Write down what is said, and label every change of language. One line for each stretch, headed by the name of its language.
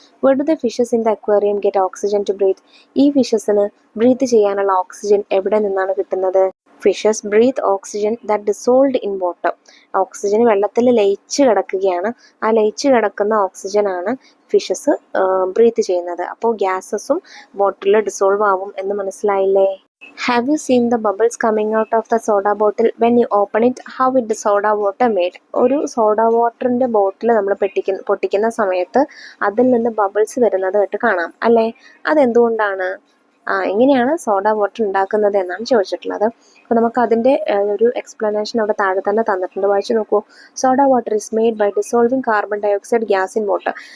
English: Where do the fishes in the aquarium get oxygen to breathe?
Malayalam: ഈ ഫിഷസിന് breath ചെയ്യാനുള്ള oxygen എവിടെ നിന്നാണ് കിട്ടുന്നത്?
English: Fishes breathe oxygen that dissolved in water.
Malayalam: Oxygen വെള്ളത്തിൽ ലയിച്ച് കിടക്കുകയാണ്. ആ ലയിച്ച് കിടക്കുന്ന ഓക്സിജനാണ് ഫിഷസ് ബ്രീത്ത് ചെയ്യുന്നത്. അപ്പോൾ ഗ്യാസസും വാട്ടറിൽ ഡിസോൾവ് ആവും എന്ന് മനസ്സിലായില്ലേ?
English: Have you seen the bubbles coming out of the soda bottle when you open it? How is the soda water made?
Malayalam: ഒരു സോഡ വാട്ടറിൻ്റെ ബോട്ടിൽ നമ്മൾ പൊട്ടിക്കുന്ന സമയത്ത് അതിൽ നിന്ന് ബബിൾസ് വരുന്നതായിട്ട് കാണാം അല്ലേ? അതെന്തുകൊണ്ടാണ്? എങ്ങനെയാണ് സോഡ വാട്ടർ ഉണ്ടാക്കുന്നത് എന്നാണ് ചോദിച്ചിട്ടുള്ളത്. അപ്പോൾ നമുക്ക് അതിൻ്റെ ഒരു എക്സ്പ്ലനേഷൻ അവിടെ താഴെ തന്നെ തന്നിട്ടുണ്ട്, വായിച്ചു നോക്കൂ.
English: Soda water is made by dissolving carbon dioxide gas in water.